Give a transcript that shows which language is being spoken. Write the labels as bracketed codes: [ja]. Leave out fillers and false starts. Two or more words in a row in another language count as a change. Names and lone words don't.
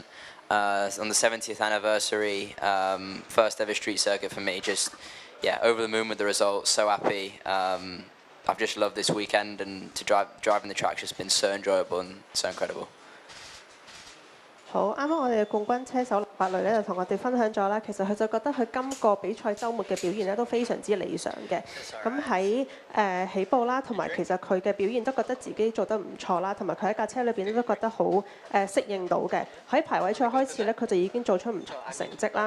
[en] On the 70th anniversary, first ever street circuit for me. Just, yeah, over the moon with the results, so happy. I've just loved this weekend, and to driving the track's just been so enjoyable and so incredible. [yue] 好，啱啱我哋嘅冠軍車手。 伯雷咧就同我哋分享咗啦，其實佢就覺得佢今個比賽週末嘅表現咧都非常之理想嘅。咁喺起步啦，同埋其實佢嘅表現都覺得自己做得唔錯啦，同埋佢喺架車裏邊都覺得好適應到嘅。喺排位賽開始咧，佢就已經做出唔錯嘅成績啦。